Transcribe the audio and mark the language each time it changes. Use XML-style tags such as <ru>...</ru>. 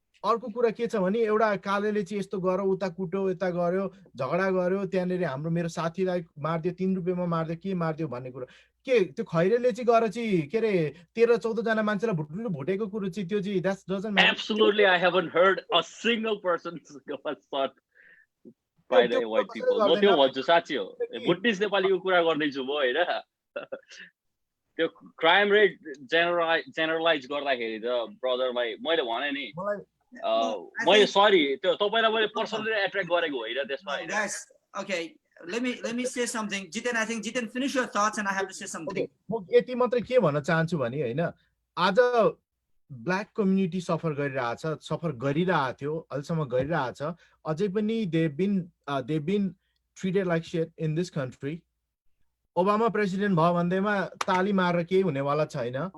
<ne>अर्को कुरा के छ भने एउटा कालेले चाहिँ यस्तो गर्यो उता कुट्यो यता गर्यो झगडा गर्यो त्यहाँनिर हाम्रो मेरो साथीलाई मार्दियो 3 रुपियाँमा मार्दियो के मार्दियो भन्ने कुरा के त्यो खैरेले चाहिँ गएर चाहिँ के अरे 13-14 जना मान्छेलाई भुटेको कुरो चाहिँ त्यो चाहिँ</ne> <en>That doesn't matter Absolutely, I haven't heard a single person was shot by the white people.</en> <ne>म त्यो भन्छु साँच्ची हो भुटनिस नेपालीको कुरा गर्दैछु म होइन त्यो क्राइम रेट जेनरलाइज गर्दाखेरि त ब्रदर मैले भने नि मैले सरी त्यो तपाईलाई मैले पर्सनली एट्र्याक्ट गरेको होइन त्यसमा हैन</ne> <en>guys, okay, let me say something. Jiten, I think Jiten, finish your thoughts and I have to say something.</en> <ne>म यति मात्रै के भन्न चाहन्छु भने हैन आज ब्ल्याक कम्युनिटी सफर गरिरहेको थियो अहिलेसम्म गरिरहेछ अझै पनि</ne> <en>they been treated like shit in this country</en> <ne>Obama president भयो भन्दैमा ताली मारेर केही हुनेवाला छैन</ne>